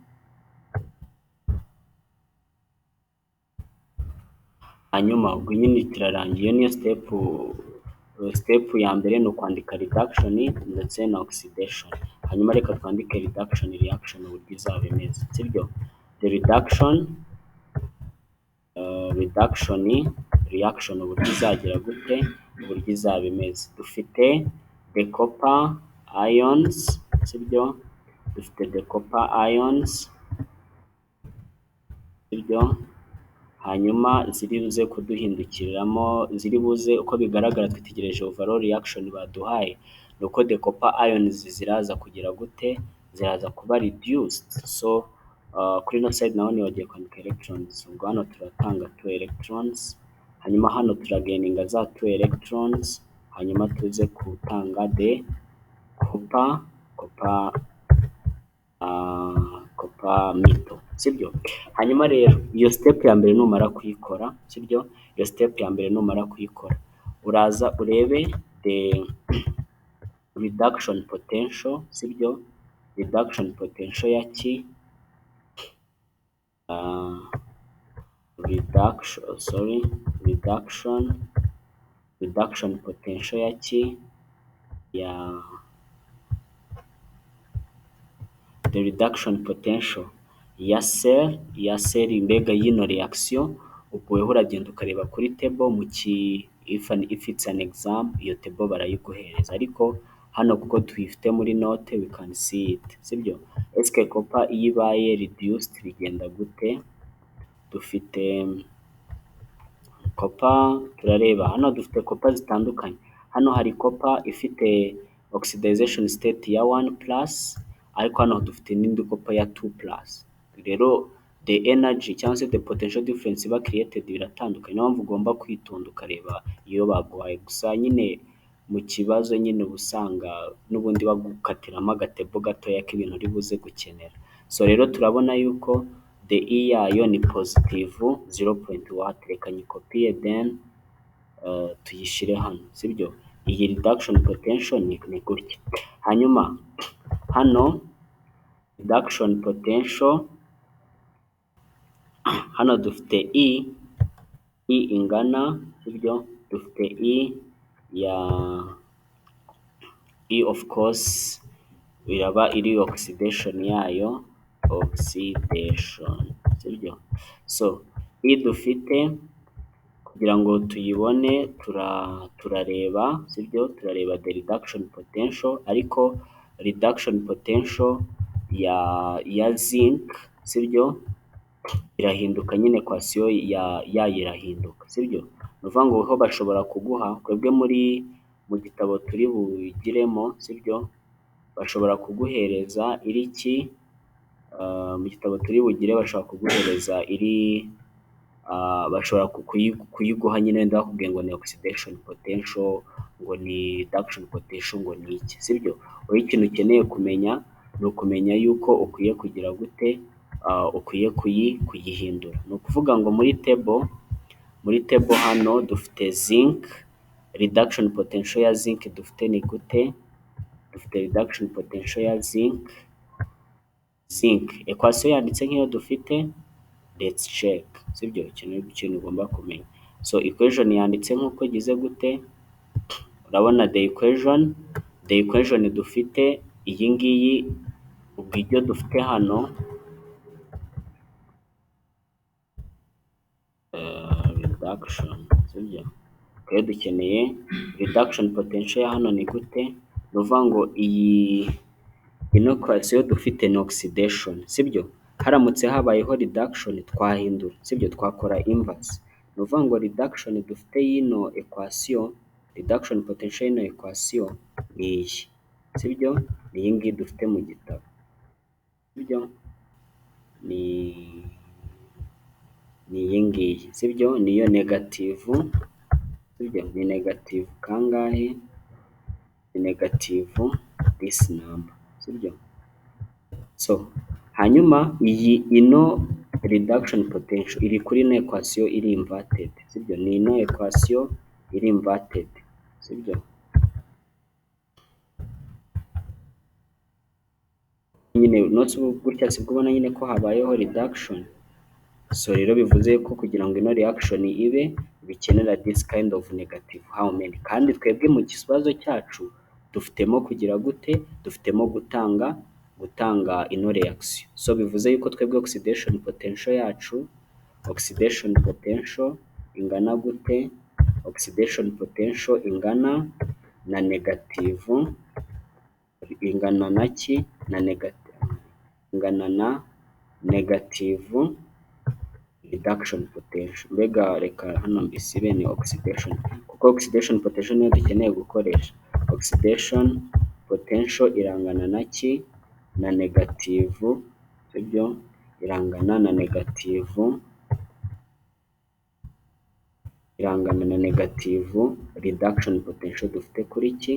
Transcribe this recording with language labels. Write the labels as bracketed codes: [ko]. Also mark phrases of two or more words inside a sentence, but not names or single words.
[rw] Hanyuma ubwo nyine kirarangiye, niyo step ya mbere ni ukwandika reduction ndetse na oxidation. Hanyuma reka twandike reaction uburyo izaba imeze, sibyo? [en] The reaction [rw] uburyo izagira gute, uburyo izaba imeze. Dufite [en] the copper ions, [rw] sibyo? Dufite [en] the copper ions, [rw] sibyo? hanyuma ziri buze kuduhindukiriramo, ziri buze uko bigaragara twitegereje [en] overall reaction [rw] baduhaye, ni uko [en] the copper ions [rw] ziraza kugira gute, ziraza kuba reduced. So kuri ino side naho nibagiye kwandika electrons, ubwo hano turatanga 2 electrons, hanyuma hano turagaininga za 2 electrons, hanyuma tuze gutanga [en] the copper metal, [rw] sibyo. Hanyuma rero iyo step ya mbere numara kuyikora, sibyo, iyo step ya mbere numara kuyikora, uraza urebe [en] the reduction potential, [rw] sibyo, [en] reduction potential [rw] ya ki, [en] reduction potential [rw] ya ki, ya [en] the reduction potential [rw] ya cell mbega y'ino reaction. Ubwo weho uragenda ukareba kuri table mu ki, [en] if it's an exam, [rw] iyo table barayiguhereza, ariko hano kuko tuyifite muri note [en] we can see it, [rw] sibyo. Eske copper iyo ibaye reduced bigenda gute? Dufite copper, turareba hano dufite copper zitandukanye. Hano hari copper ifite [en] oxidization state [rw] ya 1+, ariko hano dufite n'indi copper ya 2+. Rero [en] the energy [rw] cyangwa se [en] the potential difference [rw] iba created biratandukanye, niyo mpamvu ugomba kwitonda ukareba iyo baguhaye. Gusa nyine mu kibazo nyine ubusanga n'ubundi bagukatiramo agatebo gatoya k'ibintu uri buze gukenera. So rero turabona yuko [en] the E [rw] yayo ni positive 0.1, reka nyikopiye then tuyishire hano, sibyo. Iyi [en] reduction potential [rw] ni gutya. Hanyuma hano [en] reduction potential, [rw] hano dufite E ingana, sibyo, dufite E ya [en] E of course [rw] iraba iri oxidation yayo, sibyo. So E dufite kugira ngo tuyibone turareba, sibyo, turareba [en] the reduction potential, [rw] ariko [en] reduction potential [rw] ya zinc, sibyo, irahinduka nyine, equation yayo irahinduka, sibyo. Ni ukuvuga ngo ho bashobora kuguha, twebwe mu gitabo turi bugiremo, sibyo, bashobora kuguhereza iri ki, mu gitabo turi bugire bashobora kuguhereza iri, bashobora kuyiguha nyine wenda bakubwiye ngo ni [en] oxidation potential, [rw] ngo ni [en] reduction potential, [rw] ngo ni iki, sibyo. Wowe ikintu ukeneye kumenya ni ukumenya yuko ukwiye kugira gute, ukwiye kuyihindura. Ni ukuvuga ngo muri table hano dufite zinc, [en] reduction potential [rw] ya zinc dufite ni gute, dufite [en] reduction potential [rw] ya zinc equation yanditse nk'iyo dufite, [en] let's check, [rw] sibyo, ikintu ugomba kumenya. So equation yanditse nk'uko gize gute, urabona [en] the equation [rw] dufite iyi ngiyi, ubwo ibyo dufite hano reduction, sibyo, kandi dukeneye [en] reduction potential [rw] ya hano ni gute, ni ukuvuga ngo iyi ino equation dufite ni oxidation, sibyo. Haramutse habayeho reduction twahindura, sibyo, twakora inverse. Ni ukuvuga ngo reduction dufite y'ino equation, [en] reduction potential [rw] y'ino equation ni iyi, sibyo, ni iyi ngiyi dufite mu gitabo, sibyo, ni iyi ngiyi, sibyo, niyo negative, sibyo, ni negative kangahe, ni [en] negative this number, [rw] sibyo. So hanyuma ino [en] reduction potential [rw] iri kuri ino equation iri inverted, sibyo, ni ino equation iri inverted, sibyo. Nyine notes gutya sibwo ubona nyine ko habayeho reduction. So rero bivuze ko kugira ngo ino reaction ibe bikenera [en] this kind of negative how many, [rw] kandi twebwe mu kibazo cyacu dufitemo kugira gute, dufitemo gutanga ino reaction. So bivuze yuko twebwe [en] oxidation potential [rw] yacu, [en] oxidation potential [rw] ingana gute, [en] oxidation potential [rw] ingana na negative, ingana na ki, na negative, ingana na [en] negative reduction potential. [rw] Mbega reka hano mbisibe ni oxidation, kuko [en] oxidation potential [rw] niyo dukeneye gukoresha. [en] Oxidation potential [rw] irangana na ki? Na negativu, sibyo? Irangana na negativu, irangana na negativu [en] reduction potential [rw] dufite kuri ki?